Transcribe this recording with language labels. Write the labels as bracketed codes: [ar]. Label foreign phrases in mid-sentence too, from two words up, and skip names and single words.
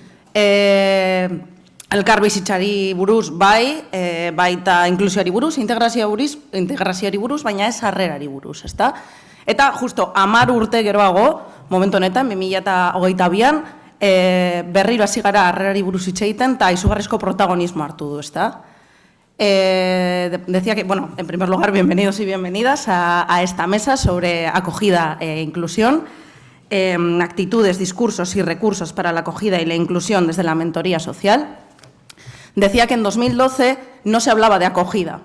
[eu] Elkar bizitzari buruz bai, baita inklusioari buruz, integrazioari buruz, baina ez harrerari buruz, ezta? Eta justo 10 urte geroago, momentu honetan, 2022an, berriro hasi gara harrerari buruz hitz egiten eta izugarrizko protagonismo hartu du, ezta? [es] Decía que, bueno, en primer lugar, bienvenidos y bienvenidas a esta mesa sobre acogida e inclusión, actitudes, discursos y recursos para la acogida y la inclusión desde la mentoría social. Decía que en 2012 no se hablaba de acogida.